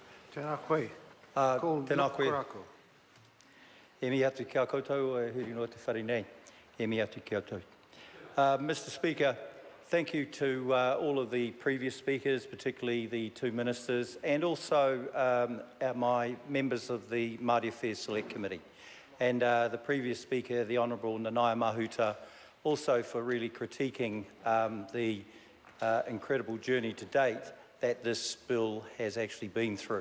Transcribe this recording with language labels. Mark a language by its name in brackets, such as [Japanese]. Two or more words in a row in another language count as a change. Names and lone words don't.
[Māori] Tēnā koe. Tēnā koe. E mi atu kia koutou, huri noa te whare nei. E mi atu kia koutou. [English] Mr. Speaker, thank you to all of the previous speakers, particularly the two ministers, and also my members of the Māori Affairs Select Committee. And the previous speaker, the Honourable Nanaia Mahuta, also for really critiquing the incredible journey to date that this bill has actually been through.